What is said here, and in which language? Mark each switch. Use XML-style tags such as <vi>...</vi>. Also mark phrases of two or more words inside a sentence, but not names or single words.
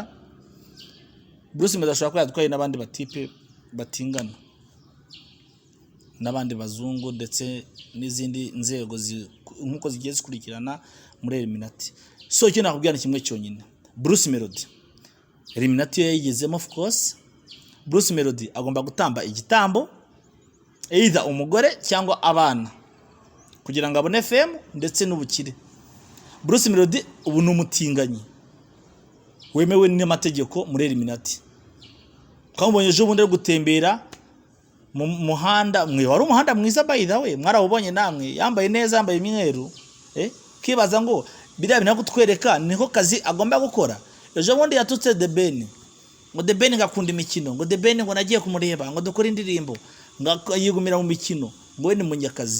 <rw>Bruce Melody ashobora kuba yatwaye n'abandi batipe batingana, n'abandi bazungu ndetse n'izindi nzego nkuko zigiye zikurikirana muri Illuminati. So icyo nakubwira ni kimwe cyonyine, Bruce Melody Illuminati yayigezemo.</rw> <en>Of course</en> <rw>Bruce Melody agomba gutamba igitambo, either umugore cyangwa abana, kugira ngo abone fame ndetse n'ubukire. Bruce Melody ubu ni umutinganyi wemewe n'amategeko muri Illuminati. Twamubonye ejo bundi ari gutembera mu muhanda mwe, wari umuhanda mwiza</rw> <en>by the way,</en> <rw>mwarawubonye namwe, yambaye neza, yambaye imyeru, kibaza ngo biriya bintu kutwereka niho kazi agomba gukora. Ejo bundi yatutse The Ben, ngo The Ben ngakunda imikino, ngo The Ben ngo nagiye kumureba, ngo dukora indirimbo, ngo yigumira mu mikino, ngo we ni munyakazi.</rw>